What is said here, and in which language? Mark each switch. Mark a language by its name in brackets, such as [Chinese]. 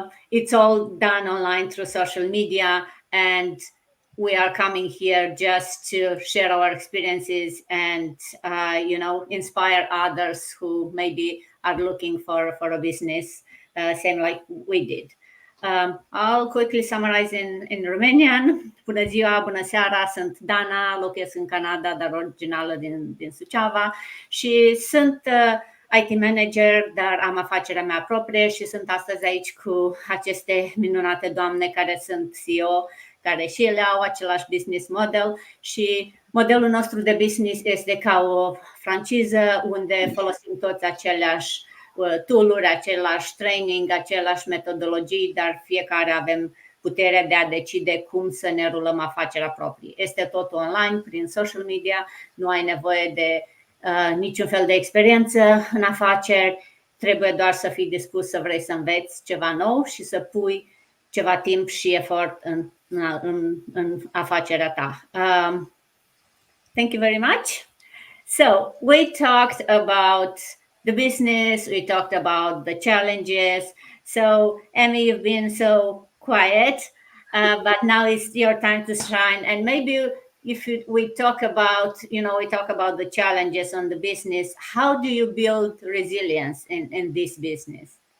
[English] It's all done online through social media, and we are coming here just to share our experiences and inspire others who maybe are looking for a business, same like we did. I'll quickly summarize in Romanian. [Romanian] Bună ziua, bună seara, sunt Dana, locuiesc în Canada, dar originală din Suceava și sunt IT manager, dar am afacerea mea proprie și sunt astăzi aici cu aceste minunate doamne care sunt CEO, care și ele au același business model și modelul nostru de business este ca o franciză unde folosim toți aceleași tool-uri, același training, aceleași metodologii, dar fiecare avem puterea de a decide cum să ne rulăm afacerea proprie. Este tot online, prin social media, nu ai nevoie de niciun fel de experiență în afaceri, trebuie doar să fii dispus să vrei să înveți ceva nou și să pui ceva timp și efort în afacerea ta. [English] Thank you very much. So we talked about the business, we talked about the challenges. So Emmy, you've been so quiet, but now it's your time to shine. And maybe if we talk about, we talk about the challenges on the business, how do you build resilience in this business?